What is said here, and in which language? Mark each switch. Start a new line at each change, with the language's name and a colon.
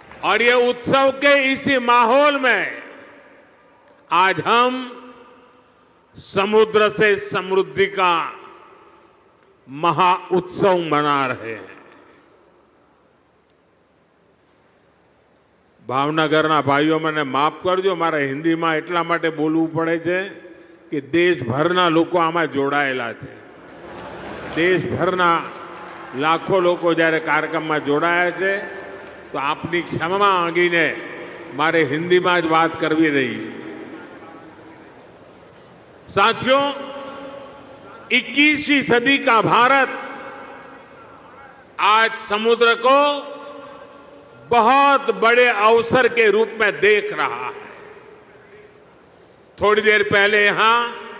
Hindi: और ये उत्सव के इसी माहौल में आज हम समुद्र से समृद्धि का महा उत्सव मना रहे हैं।
Gujarati: ભાવનગરના ભાઈઓ મને માફ કરજો, મારે હિન્દીમાં એટલા માટે બોલવું પડે છે કે દેશભરના લોકો આમાં જોડાયેલા છે। દેશભરના લાખો લોકો જ્યારે કાર્યક્રમમાં જોડાયા છે, તો આપની ક્ષમા માંગીને મારે हिंदीમાં જ વાત કરવી રહી।
Hindi: साथियों, 21वीं सदी का भारत आज समुद्र को बहुत बड़े अवसर के रूप में देख रहा है। थोड़ी देर पहले यहां